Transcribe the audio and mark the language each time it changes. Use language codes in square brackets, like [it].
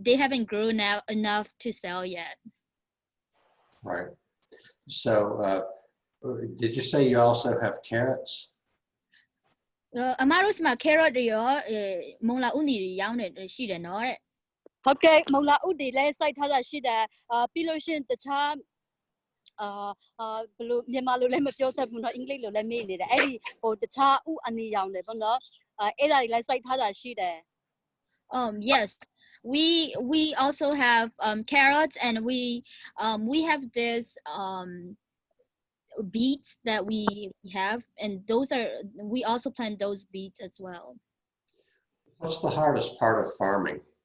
[en] They haven't grown out enough to sell yet. Right. So, did you say you also have carrots? [my] အမတို့မှာ carrot တွေရောမုံလာဥနီတွေရောင်းနေရှိတယ်နော်တဲ့ ဟုတ်ကဲ့မုံလာဥတွေလည်းစိုက်ထားတာရှိတယ်ပြီးလို့ရှိရင်တခြားဘယ်လိုမြန်မာလိုလည်းမပြောတတ်ဘူးเนาะအင်္ဂလိပ်လိုလည်းမေ့နေတယ်အဲ့ဒီဟိုတခြားဥအနီရောင်တယ်ပေါ့နော်အဲ့ဒါတွေလည်းစိုက်ထားတာရှိတယ် [en] Yes, we also have carrots, and we have this beets that we have, and we also plant those beets as well. What's the hardest part of farming?